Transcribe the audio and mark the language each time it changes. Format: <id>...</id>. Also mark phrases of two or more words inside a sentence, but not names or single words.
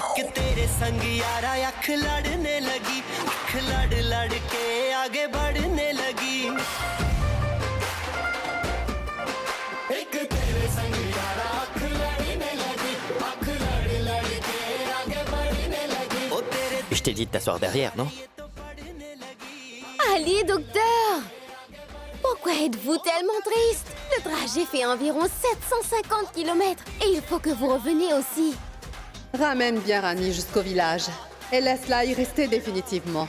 <pa>ਕਿ ਤੇਰੇ ਸੰਗ ਯਾਰਾ ਅੱਖ ਲੜਨੇ ਲੱਗੀ ਅੱਖ ਲੜ ਲੜ ਕੇ ਅੱਗੇ ਬੜ੍ਹਨੇ ਲੱਗੀ ਇੱਕ ਤੇਰੇ ਸੰਗ ਯਾਰਾ ਅੱਖ ਲੜਨੇ ਲੱਗੀ ਅੱਖ ਲੜ ਲੜ ਕੇ ਅੱਗੇ ਬੜ੍ਹਨੇ ਲੱਗੀ ਓ ਤੇਰੇ</pa> <fr>Je t'ai dit de t'asseoir derrière, non? Allez, docteur! Pourquoi êtes-vous tellement triste? Le trajet fait environ 750 km et il faut que vous reveniez aussi. Ramène bien Rani jusqu'au village et laisse-la y rester définitivement.</fr>